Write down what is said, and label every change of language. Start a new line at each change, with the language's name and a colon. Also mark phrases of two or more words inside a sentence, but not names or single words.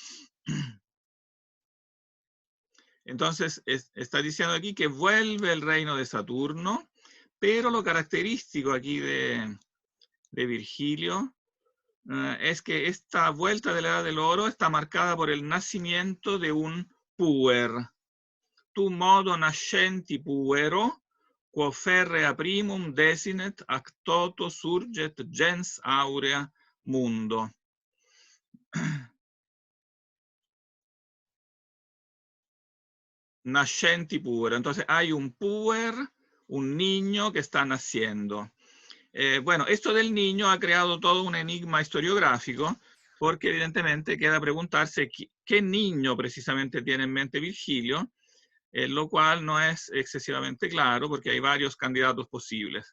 Spanish: Entonces, está diciendo aquí que vuelve el reino de Saturno, pero lo característico aquí de Virgilio es que esta vuelta de la edad del oro está marcada por el nacimiento de un puer.
Latin: Tu modo nascenti puero, quo ferrea primum desinet ac toto surget gens aurea mundo. Nascenti puer.
Spanish: Entonces hay un puer, un niño que está naciendo. Bueno, esto del niño ha creado todo un enigma historiográfico, porque evidentemente queda preguntarse qué niño precisamente tiene en mente Virgilio, lo cual no es excesivamente claro, porque hay varios candidatos posibles.